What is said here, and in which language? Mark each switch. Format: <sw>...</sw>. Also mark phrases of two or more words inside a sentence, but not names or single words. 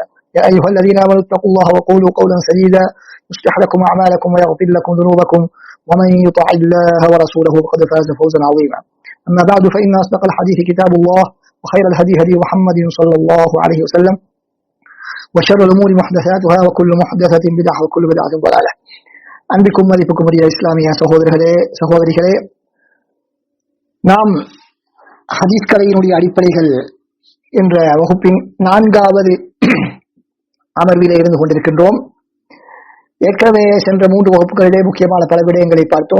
<ar>يا أيها الذين آمنوا اتقوا الله وقولوا قولا سديدا يصلح لكم أعمالكم ويغفر لكم ذنوبكم، ومن يطع الله ورسوله فقد فاز فوزا عظيما. أما بعد، فإن أصدق الحديث كتاب الله، وخير الهدي هدي محمد صلى الله عليه وسلم، وشر الأمور محدثاتها وكل محدثة بدعة وكل بدعة ضلالة.</ar> <ta>அன்பிற்கும் மதிப்புக்கும் உரிய இஸ்லாமிய சகோதரிகளே, நாம் ஹதீஸ் கலையினுடைய அடிப்படைகள் என்ற வகுப்பின் 4வது அமர்விலே இருந்து கொண்டிருக்கின்றோம். ஏற்கனவே சென்ற 3 வகுப்புகளிலே முக்கியமான பல விடயங்களை பார்த்தோம்.</ta>